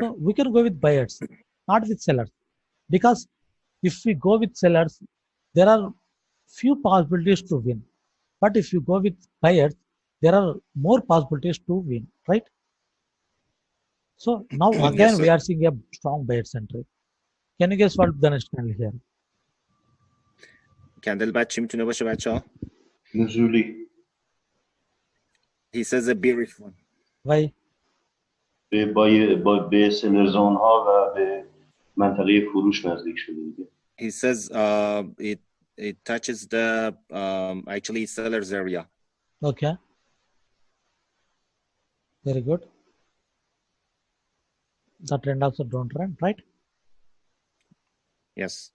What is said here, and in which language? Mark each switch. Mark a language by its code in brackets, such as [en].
[en] So we can go with buyers, not with sellers, because if we go with sellers, there are few possibilities to win. But if you go with buyers, there are more possibilities to win, right? So now again, Yes, we are seeing a strong buyers entry. Can you guess what the next candle here? [fa] کندل بعد چی میتونه باشه بچه‌ها؟ نزولی. [en] He says a bearish one. Why? [fa] به سلرزون ها و به منطقه فروش نزدیک شده دیگه. [en] He says it touches the actually seller's area. Okay. Very good. The trend also downtrend, right? Yes.